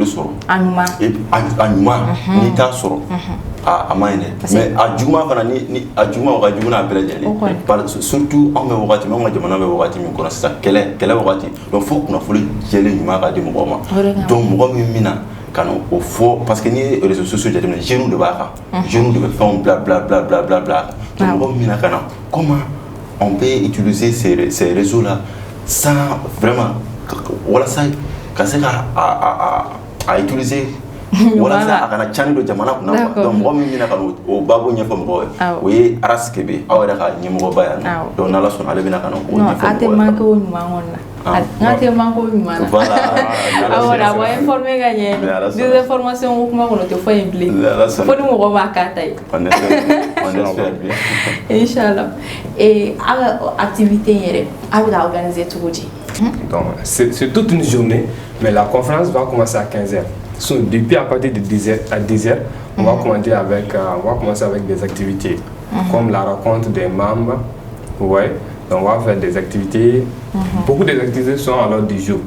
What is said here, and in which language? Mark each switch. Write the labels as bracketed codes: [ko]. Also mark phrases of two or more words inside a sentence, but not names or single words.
[bm] sɔrɔ a ɲuman n'i t'a sɔrɔ a ma ɲi dɛ mais a juguman fana ni a juguman o ka jugu n'a bɛɛ lajɛlen surtout anw bɛ wagati min anw ka jamana bɛ wagati min kɔnɔ sisan kɛlɛ wagati donc fo kunnafoni jɛlen ɲuman ka di mɔgɔw ma donc mɔgɔ min bɛna ka na o fɔ [fr] parce que [bm] n'i ye [fr] réseaux sociaux [bm] jateminɛ jeunes de b'a kan jeunes de bɛ fɛnw bila donc mɔgɔ min bɛna ka na [fr] comment on peut utiliser ces réseaux là sans vraiment [bm] walasa ka se ka a utiliser walasa a kana cani don jamana kunna donc mɔgɔ min bɛna ka o babu ɲɛfɔ mɔgɔw ye o ye Aras Kebe aw yɛrɛ ka ɲɛmɔgɔba yan nɔ donc n'Ala sɔnna ale bɛna ka na o ɲɛfɔ mɔgɔw ye. a tɛ manqué o ɲuman kɔni na n'a tɛ manqué o ɲuman na awɔ a b'a informer ka ɲɛ désinformation ko kuma kɔnɔ o tɛ fɔ yen bilen fo ni mɔgɔ b'a k'a ta ye. [fr] on espère bien. Inch'Allah. [bm] Et aw ka activité yɛrɛ aw bɛ ka organiser cogo di? [fr] Donc, c'est toute une journée, mais la conférence va commencer à 15h. So, depuis à partir de 10h à 10h, on va commencer avec des activités, comme la rencontre des membres. Ouais, donc on va faire des activités. Beaucoup des activités sont à l'ordre du jour.